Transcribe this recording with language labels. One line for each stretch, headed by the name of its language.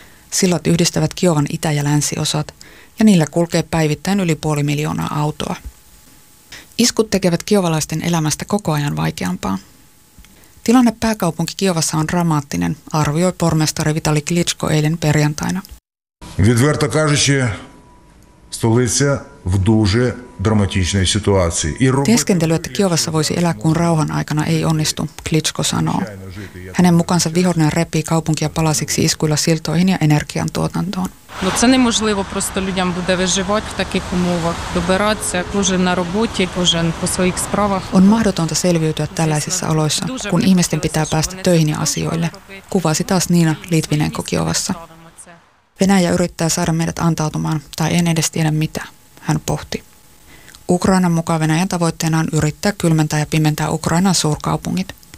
Finnish: Sillat yhdistävät Kiovan itä- ja länsiosat, ja niillä kulkee päivittäin yli 500 000 autoa. Iskut tekevät kiovalaisten elämästä koko ajan vaikeampaa. Tilanne pääkaupunki Kiovassa on dramaattinen, arvioi pormestari Vitali Klitschko eilen perjantaina.
Ukrainian: Відверто кажучи, столиця в дуже драматичній ситуації.
Finnish: Teeskentely, että Kiovassa voisi elää kuin rauhan aikana, ei onnistu, Klitschko sanoo. Hänen mukaansa vihollinen repii kaupunkia palasiksi iskuilla siltoihin ja energian tuotantoon.
Ukrainian: No, це неможливо просто людям буде виживати в таких умовах, добиратися, кожен на роботі, кожен по своїх справах.
Finnish: On mahdotonta selviytyä tällaisissa oloissa, kun ihmisten pitää päästä töihin ja asioille, kuvasi taas Niina Litvinenko Kiovassa. Venäjä yrittää saada meidät antautumaan, tai en edes tiedä mitä, hän pohti. Ukrainan mukaan Venäjän tavoitteena on yrittää kylmentää ja pimentää Ukrainan suurkaupungit.